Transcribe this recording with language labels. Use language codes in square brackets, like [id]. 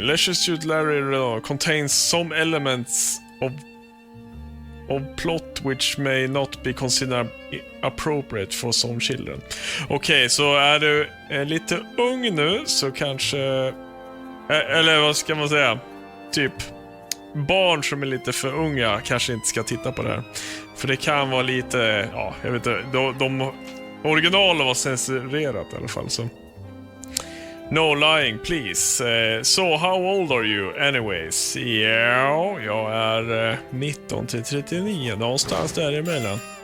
[en] Leisure Suit Larry contains some elements of plot which may not be considered appropriate for some children. [sv] Okej, så är du lite ung nu så kanske... Eller vad ska man säga? Typ barn som är lite för unga kanske inte ska titta på det här. För det kan vara lite... Ja, jag vet inte. De originalen var censurerat i alla fall, så... [en] No lying, please. So, how old are you anyways? [sv] Ja, jag är 19 till 39, någonstans däremellan.